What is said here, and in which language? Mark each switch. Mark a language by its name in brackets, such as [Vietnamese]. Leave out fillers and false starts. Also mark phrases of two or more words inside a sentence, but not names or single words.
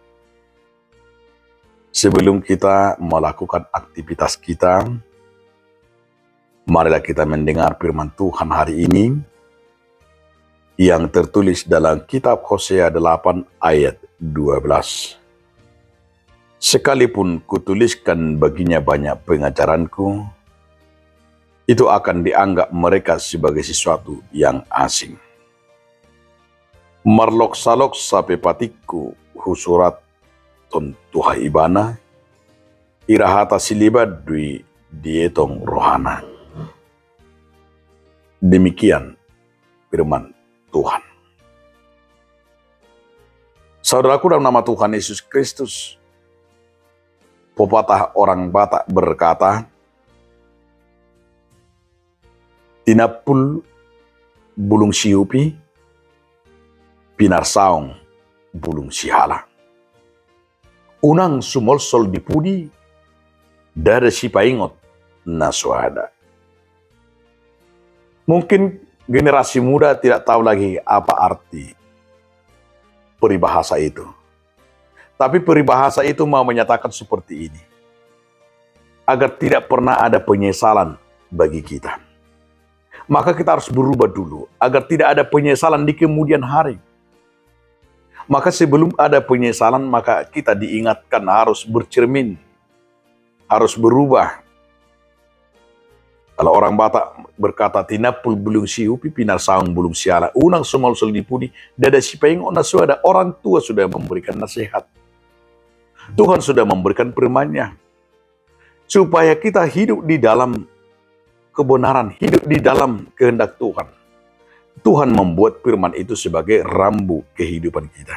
[Indonesian] Sebelum kita melakukan aktivitas kita, marilah kita mendengar firman Tuhan hari ini yang tertulis dalam kitab Hosea 8 ayat 12. Sekalipun kutuliskan baginya banyak pengajaranku, itu akan dianggap mereka sebagai sesuatu yang asing. [Batak Toba] Marlok salok sape patiku husurat ton tuha ibana, irahata silibat dui dietong rohana. [Indonesian] Demikian firman Tuhan. Saudaraku, dalam nama Tuhan Yesus Kristus, pepatah orang Batak berkata, [Batak Toba] tinapul bulung siupi, pinar saung bulung sihala. Unang sumolsol dipudi, dari si paingot nasuada. [Indonesian] Mungkin generasi muda tidak tahu lagi apa arti peribahasa itu. Tapi peribahasa itu mau menyatakan seperti ini. Agar tidak pernah ada penyesalan bagi kita. Maka kita harus berubah dulu. Agar tidak ada penyesalan di kemudian hari. Maka sebelum ada penyesalan, maka kita diingatkan harus bercermin. Harus berubah. Kalau orang Batak berkata, [Batak Toba] tinapul bulung siupi, pinar saung bulung siala. Unang sumol sol dipudi, dada si paing ona suada. [Indonesian] Orang tua sudah memberikan nasihat. Tuhan sudah memberikan firman-Nya. Supaya kita hidup di dalam kebenaran, hidup di dalam kehendak Tuhan. Tuhan membuat firman itu sebagai rambu kehidupan kita.